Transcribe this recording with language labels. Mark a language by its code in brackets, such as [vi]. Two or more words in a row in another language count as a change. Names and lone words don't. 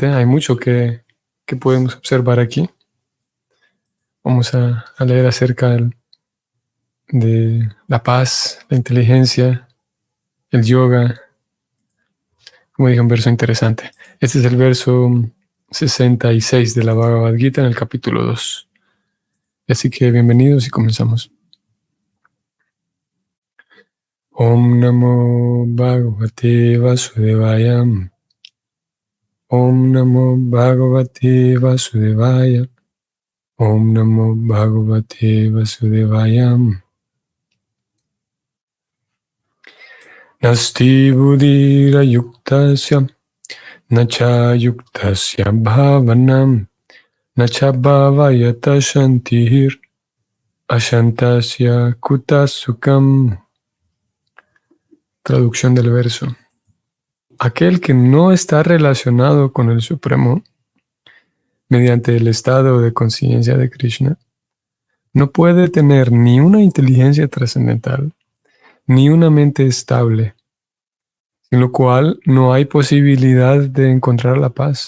[es] Hay mucho que podemos observar aquí. Vamos a leer acerca de la paz, la inteligencia, el yoga. Como dije, un verso interesante. Este es el verso 66 de la Bhagavad Gita en el capítulo 2. Así que bienvenidos y comenzamos. [sa] Om Namo Bhagavate Vasudevaya. Om Namo Bhagavate Vasudevaya. Om Namo Bhagavate Vasudevaya. Nasti Buddhira Yuktasya Nacha Yuktasya Bhavanam Nacha Bhavayata Shantihir Ashantasya Kutasukam. [es] Traducción del verso. Aquel que no está relacionado con el Supremo mediante el estado de conciencia de Krishna no puede tener ni una inteligencia trascendental ni una mente estable, sin lo cual no hay posibilidad de encontrar la paz.